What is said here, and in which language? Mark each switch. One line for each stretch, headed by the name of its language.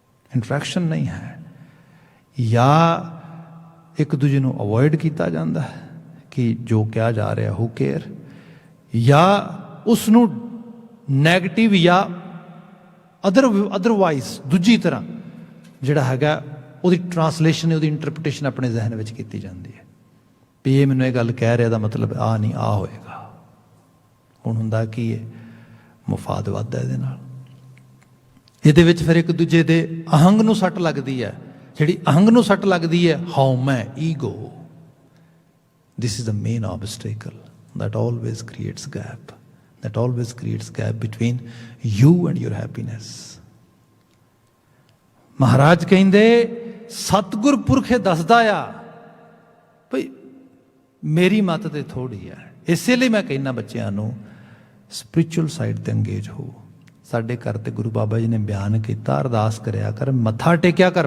Punjabi: Interaction ਨਹੀਂ ਹੈ, ਜਾਂ ਇੱਕ ਦੂਜੇ ਨੂੰ ਅਵੋਇਡ ਕੀਤਾ ਜਾਂਦਾ ਹੈ ਕਿ ਜੋ ਕਿਹਾ ਜਾ ਰਿਹਾ ਹੂ ਕੇਅਰ, ਜਾਂ ਉਸ ਨੂੰ ਨੈਗੇਟਿਵ ਜਾਂ ਅਦਰਵਾਈਜ਼ ਦੂਜੀ ਤਰ੍ਹਾਂ ਜਿਹੜਾ ਹੈਗਾ ਉਹਦੀ ਟਰਾਂਸਲੇਸ਼ਨ, ਉਹਦੀ ਇੰਟਰਪ੍ਰੀਟੇਸ਼ਨ ਆਪਣੇ ਜ਼ਿਹਨ ਵਿੱਚ ਕੀਤੀ ਜਾਂਦੀ ਹੈ ਵੀ ਇਹ ਮੈਨੂੰ ਇਹ ਗੱਲ ਕਹਿ ਰਿਹਾ, ਦਾ ਮਤਲਬ ਆਹ ਨਹੀਂ, ਆਹ ਹੋਏਗਾ। ਹੁਣ ਹੁੰਦਾ ਕੀ ਹੈ? ਮੁਫਾਦ ਵੱਧਦਾ ਇਹਦੇ ਨਾਲ। ਇਹਦੇ ਵਿੱਚ ਫਿਰ ਇੱਕ ਦੂਜੇ ਦੇ ਅਹੰਗ ਨੂੰ ਸੱਟ ਲੱਗਦੀ ਹੈ, ਜਿਹੜੀ ਅਹੰਗ ਨੂੰ ਸੱਟ ਲੱਗਦੀ ਹੈ, ਹਾਉ ਮੈਂ, ego.
English: This is the main obstacle that always creates gap. That always creates gap between you and your happiness.
Punjabi: ਮਹਾਰਾਜ ਕਹਿੰਦੇ ਸਤਿਗੁਰ ਪੁਰਖ ਇਹ ਦੱਸਦਾ ਆ ਭਈ ਮੇਰੀ ਮੱਤ ਤੇ ਥੋੜੀ ਹੈ। ਇਸੇ ਲਈ ਮੈਂ ਕਹਿੰਦਾ ਬੱਚਿਆਂ ਨੂੰ ਸਪਿਰਿਚੁਅਲ ਸਾਈਡ ਤੇ ਅੰਗੇਜ ਹੋ। ਸਾਡੇ ਘਰ ਤੇ ਗੁਰੂ ਬਾਬਾ ਜੀ ਨੇ ਬਿਆਨ ਕੀਤਾ, ਅਰਦਾਸ ਕਰਿਆ ਕਰ, ਮੱਥਾ ਟੇਕਿਆ ਕਰ।